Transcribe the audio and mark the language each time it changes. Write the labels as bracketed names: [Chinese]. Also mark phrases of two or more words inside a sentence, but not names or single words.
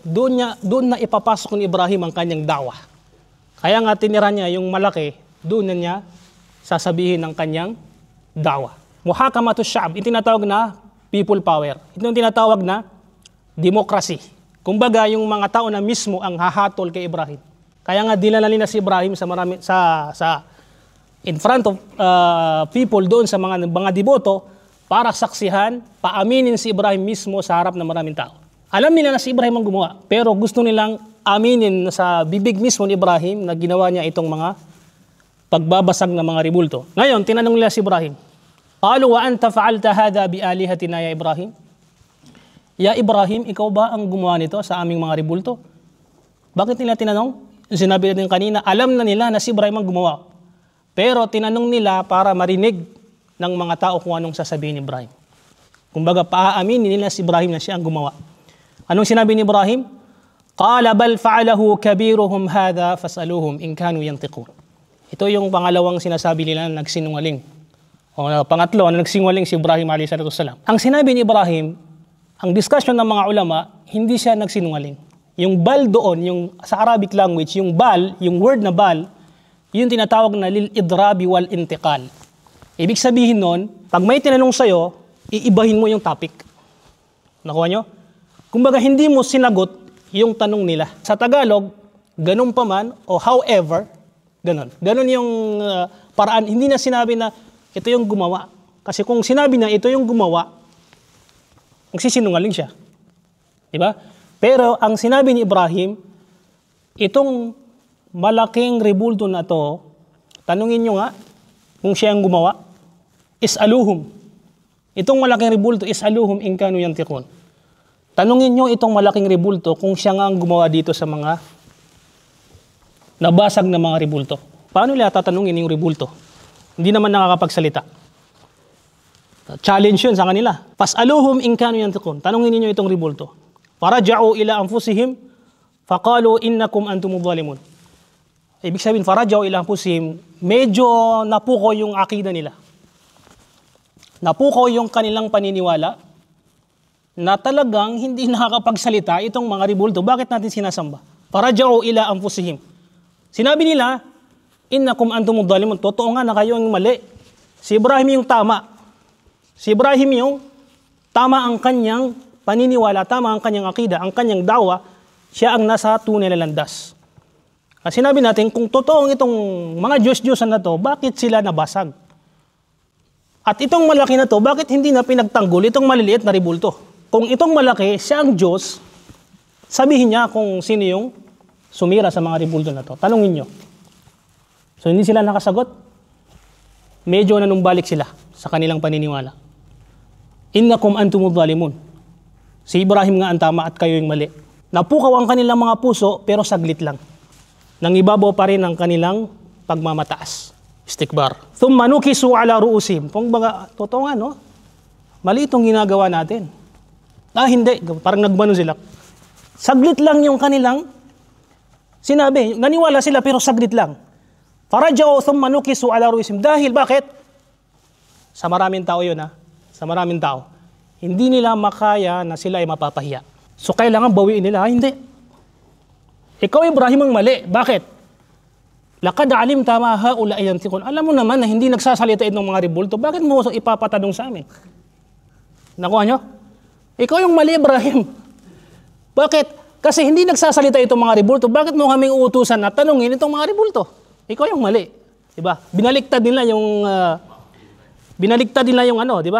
[Filipino] Doon na ipapasok ni Ibrahim ang kanyang da'wah. Kaya nga tinira niya yung malaki, doon na niya sasabihin ng kanyang da'wah. [Arabic] محاكمة الشعب, [Filipino] yung tinatawag na [English] people power. [Filipino] Ito yung tinatawag na democracy. Kumbaga, yung mga tao na mismo ang hahatol kay Ibrahim. Kaya nga dinala nila si Ibrahim in front of people doon sa mga deboto para saksihan, paaminin si Ibrahim mismo sa harap ng maraming tao. Alam nila na si Ibrahim ang gumawa, pero gusto nilang aminin sa bibig mismo ni Ibrahim na ginawa niya itong mga pagbabasag ng mga ribulto. Ngayon, tinanong nila si Ibrahim, [Arabic] قالوا وأنت فعلت هذا بآلهتنا يا إبراهيم? يا إبراهيم, [Filipino] ikaw ba ang gumawa nito sa aming mga ribulto? Bakit nila tinanong? Sinabi natin kanina, alam na nila na si Ibrahim ang gumawa. Pero tinanong nila para marinig ng mga tao kung anong sasabihin ni Ibrahim. Kumbaga, paaaminin nila si Ibrahim na siya ang gumawa. Anong sinabi ni Ibrahim? [Arabic] قال بل فعله كبيرهم هذا فاسألوهم إن كانوا ينطقون. [Filipino] Ito yung pangalawang sinasabi nila na nagsinungaling. O pangatlo, na nagsinungaling si Ibrahim [Arabic] عليه الصلاة والسلام. [Filipino] Ang sinabi ni Ibrahim, ang discussion ng mga ulama, hindi siya nagsinungaling. Yung bal doon, yung sa [English] Arabic language, [Filipino] yung bal, yung word na bal, yung tinatawag na [Arabic] للإضراب والانتقال. [Filipino] Ibig sabihin nun, pag may tinanong sa'yo, iibahin mo yung topic. Nakuha nyo? Kumbaga, hindi mo sinagot yung tanong nila. Sa Tagalog, ganun pa man, o however, ganun. Ganun yung paraan. Hindi na sinabi na ito yung gumawa. Kasi kung sinabi na ito yung gumawa, magsisinungaling siya. Diba? Pero ang sinabi ni Ibrahim, itong malaking ribulto na to, tanungin nyo nga kung siya ang gumawa, is'aluhum. Itong malaking ribulto, [Arabic] اسألوهم إن كانوا ينطقون. [Filipino] Tanungin nyo itong malaking ribulto kung siya nga ang gumawa dito sa mga nabasag na mga ribulto. Paano nila tatanungin yung ribulto? Hindi naman nakakapagsalita. Challenge yun sa kanila. [Arabic] فاسألوهم إن كانوا ينطقون. [Filipino] Tanungin niyo itong ribulto. [Arabic] فرجعوا إلى أنفسهم فقالوا إنكم أنتم الظالمون. [Filipino] Ibig sabihin, [Arabic] فرجعوا إلى أنفسهم, [Filipino] medyo napuko yung akida nila. Napuko yung kanilang paniniwala na talagang hindi nakakapagsalita itong mga ribulto. Bakit natin sinasamba? [Arabic] فرجعوا إلى أنفسهم. [Filipino] Sinabi nila, [Arabic] إنكم أنتم الظالمون. [Filipino] Totoo nga na kayo ang mali. Si Ibrahim yung tama. Si Ibrahim yung tama ang kanyang paniniwala, tama ang kanyang akida, ang kanyang dawa, siya ang nasa tunay na landas. Kasi sinabi natin, kung totoong itong mga Diyos-Diyosan na to, bakit sila nabasag? At itong malaki na to, bakit hindi na pinagtanggol itong maliliit na ribulto? Kung itong malaki, siya ang Diyos, sabihin niya kung sino yung sumira sa mga ribulto na to. Tanungin nyo. So hindi sila nakasagot. Medyo nanumbalik sila sa kanilang paniniwala. [Arabic] إنكم أنتم الظالمون. [Filipino] Si Ibrahim nga ang tama at kayo yung mali. Napukaw ang kanilang mga puso pero saglit lang. Nangibabaw pa rin ang kanilang pagmamataas. Istikbar. [Arabic] ثم نكسوا على رءوسهم. [Filipino] Kung baga, totoo nga, no? Mali itong ginagawa natin. Hindi. Parang nagmano sila. Saglit lang yung kanilang sinabi. Naniwala sila pero saglit lang. [Arabic] فرجعوا ثم نكسوا على رءوسهم. [Filipino] Dahil bakit? Sa maraming tao yun, ha? Sa maraming tao. Hindi nila makaya na sila ay mapapahiya. So kailangan bawiin nila. Hindi. Ikaw, Ibrahim, ang mali. Bakit? [Arabic] لقد علمت ما هؤلاء ينطقون. [Filipino] Alam mo naman na hindi nagsasalita itong mga ribulto. Bakit mo ipapatanong sa amin? Nakuha nyo? Ikaw yung mali, Ibrahim. Bakit? Kasi hindi nagsasalita itong mga ribulto. Bakit mo kaming uutusan na tanungin itong mga ribulto? Ikaw yung mali. Diba? Binaliktad nila yung ano, di ba?